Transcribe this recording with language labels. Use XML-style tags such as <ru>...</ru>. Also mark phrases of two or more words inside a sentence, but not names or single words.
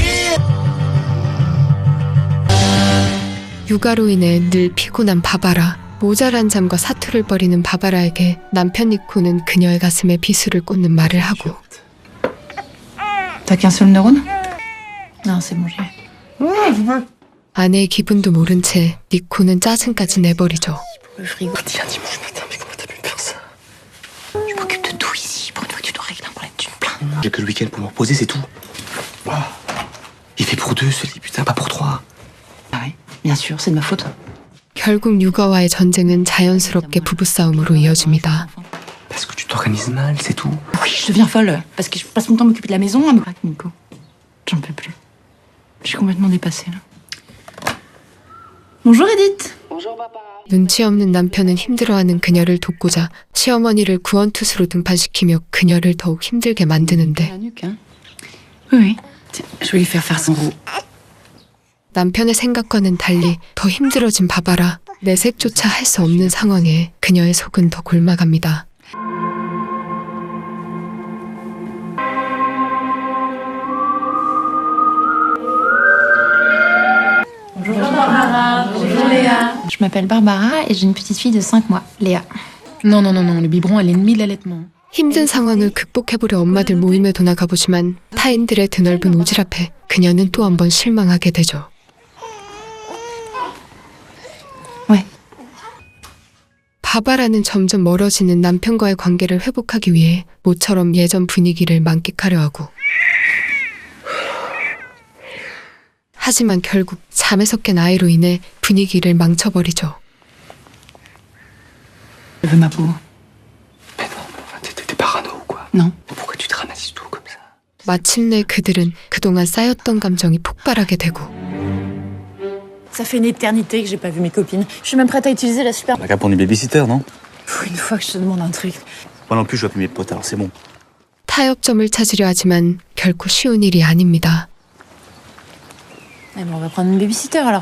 <ko>육아로 인해 늘 피곤한 바바라. 모자란 잠과 사투를 벌이는 바바라에게 남편 니코는 그녀의 가슴에 비수를 꽂는 말을 하고</ko> <fr>T'as qu'un seul neurone? Non, c'est bon, j'y vais.</fr> <ko>아내의 기분도 모른 채 니코는 짜증까지 내버리죠.</ko> <fr>Le frigo. Tiens, dimanche matin, mais comment t'as pu me faire ça? Je m'occupe de tout ici. Pour une fois que tu dois régler un problème, tu me plains. J'ai que le week-end pour me reposer, c'est tout. Il fait pour deux, ce lit, putain, pas pour trois. Ah oui, bien sûr, c'est de ma faute.</fr> <ko>결국 육아와의 전쟁은 자연스럽게 부부싸움으로 이어집니다.</ko> <fr>Parce que tu t'organises mal, c'est tout. Oui, je deviens folle. Parce que je passe mon temps à m'occuper de la maison, à me craquer Nico. J'en peux plus. Je suis complètement dépassée, là. Bonjour, Edith.</fr> <ko>눈치 없는 남편은 힘들어하는 그녀를 돕고자 시어머니를 구원투수로 등판시키며 그녀를 더욱 힘들게 만드는데</ko> <fr>La nuque, hein? Oui, oui. Tiens, je vais lui faire son roux.</fr> <ko>남편의 생각과는 달리 더 힘들어진 바바라. 내색조차 할 수 없는 상황에 그녀의 속은 더 골마갑니다.</ko> <fr>Je m'appelle Barbara et j'ai une petite fille de 5 mois, Léa. Non, non, non, non, le biberon est l'ennemi de l'allaitement.</fr> <ko>힘든 상황을 극복해보려 엄마들 모임에 도나가보지만 타인들의 드넓은 오질 앞에 그녀는 또 한 번 실망하게 되죠.</ko> <fr>Ouais.</fr> <ko>바바라는 점점 멀어지는 남편과의 관계를 회복하기 위해 모처럼 예전 분위기를 만끽하려 하고 하지만 결국 잠에서 깬 아이로 인해 분위기를 망쳐버리죠.</ko> <fr>Je veux ma peau. Mais non, enfin, t'es parano ou quoi? Non. Pourquoi tu dramatises tout comme ça?</fr> <ko>마침내 그들은 그동안 쌓였던 감정이 폭발하게 되고</ko> <fr>Ça fait une éternité que j'ai pas vu mes copines. Je suis même prête à utiliser la super... On a qu'à prendre des babysitters, non? Pff, une fois que je te demande un truc. Moi non plus, je vois plus mes potes, alors c'est bon.</fr> <ko>타협점을 찾으려 하지만 결코 쉬운 일이 아닙니다.</ko> <fr>Eh ben, on va prendre une babysitter alors.</fr>